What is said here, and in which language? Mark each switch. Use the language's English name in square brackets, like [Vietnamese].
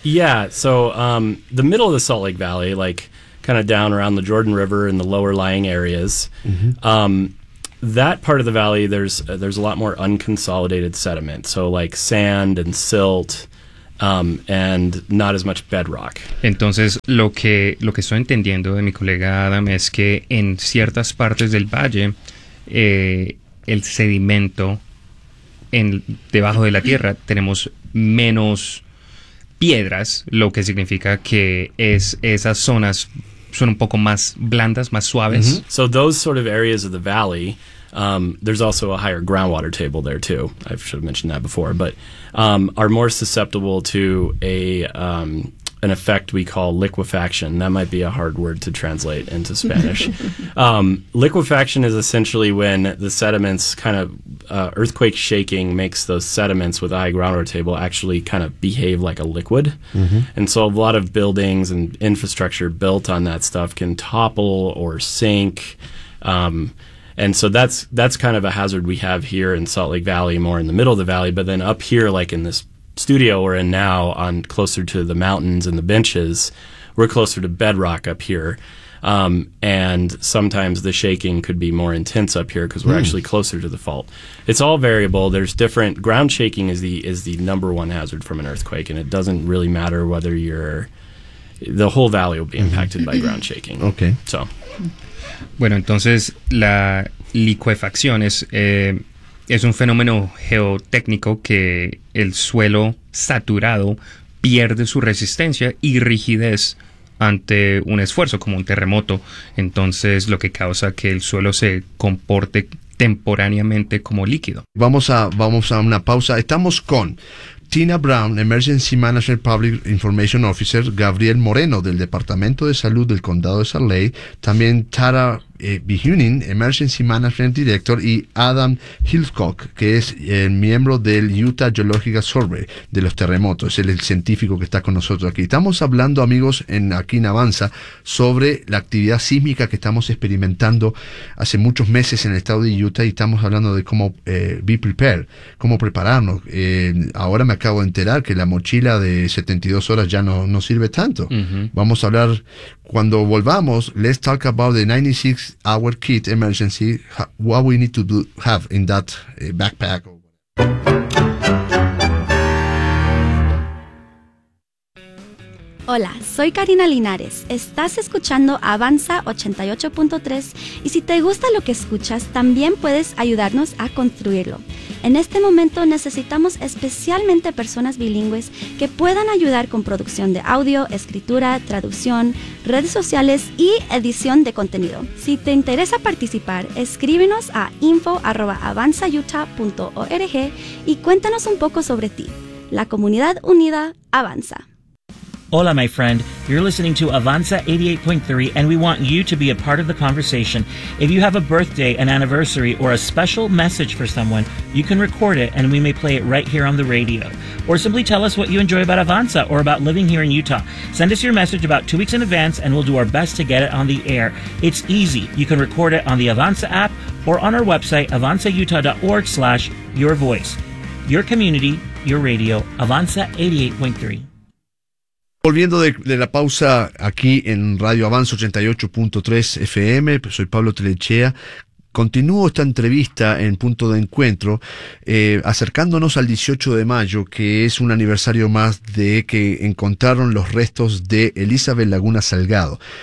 [English] Yeah, so the middle of the Salt Lake Valley, like kind of down around the Jordan River and the lower lying areas. Mm-hmm. That part of the valley, there's a lot more unconsolidated sediment, so like sand and silt, and not as much bedrock. [Spanish] Entonces, lo que estoy entendiendo de mi colega Adam es que en ciertas partes del valle, el sedimento en debajo de la tierra tenemos menos piedras, lo que significa que esas zonas son un poco más blandas, más suaves. Mm-hmm. [English] So those sort of areas of the valley, there's also a higher groundwater table there too. I should have mentioned that before, but are more susceptible to an effect we call liquefaction. That might be a hard word to translate into Spanish. liquefaction is essentially when the sediments kind of earthquake shaking makes those sediments with high groundwater table actually kind of behave like a liquid. Mm-hmm. And so a lot of buildings and infrastructure built on that stuff can topple or sink. And so that's kind of a hazard we have here in Salt Lake Valley, more in the middle of the valley. But then up here, like in this studio we're in now, on closer to the mountains and the benches, we're closer to bedrock up here, and sometimes the shaking could be more intense up here because we're actually closer to the fault. It's all variable. There's different ground shaking is the number one hazard from an earthquake, and it doesn't really matter whether the whole valley will be impacted by ground shaking. Okay. So. [Spanish] Bueno, entonces la liquefacción es un fenómeno geotécnico que el suelo saturado pierde su resistencia y rigidez ante un esfuerzo, como un terremoto. Entonces, lo que causa que el suelo se comporte temporáneamente como líquido. Vamos a una pausa. Estamos con Tina Brown, Emergency Manager Public Information Officer, Gabriel Moreno, del Departamento de Salud del Condado de Salt Lake, también Tara Behunin, Emergency Management Director, y Adam Hillcock, que es el miembro del Utah Geological Survey de los terremotos, es el científico que está con nosotros aquí. Estamos hablando, amigos, aquí en Avanza, sobre la actividad sísmica que estamos experimentando hace muchos meses en el estado de Utah, y estamos hablando de cómo [English] be prepared, [Spanish] cómo prepararnos. Ahora me acabo de enterar que la mochila de 72 horas ya no sirve tanto. Uh-huh. Vamos a hablar. Cuando volvamos, [English] let's talk about the 96-hour kit emergency, what we need to have in that backpack. [Spanish] Hola, soy Karina Linares. Estás escuchando Avanza 88.3 y si te gusta lo que escuchas, también puedes ayudarnos a construirlo. En este momento necesitamos especialmente personas bilingües que puedan ayudar con producción de audio, escritura, traducción, redes sociales y edición de contenido. Si te interesa participar, escríbenos a info@avanzayuta.org y cuéntanos un poco sobre ti. La comunidad unida avanza. [English] Hola, my friend. You're listening to Avanza 88.3, and we want you to be a part of the conversation. If you have a birthday, an anniversary, or a special message for someone, you can record it, and we may play it right here on the radio. Or simply tell us what you enjoy about Avanza or about living here in Utah. Send us your message about 2 weeks in advance, and we'll do our best to get it on the air. It's easy. You can record it on the Avanza app or on our website, avanzayutah.org/yourvoice. Your community, your radio, Avanza 88.3. [Spanish] Volviendo de la pausa aquí en Radio Avanza 88.3 FM, soy Pablo Telechea. Continúo esta entrevista en Punto de Encuentro, acercándonos al 18 de mayo, que es un aniversario más de que encontraron los restos de Elizabeth Laguna Salgado.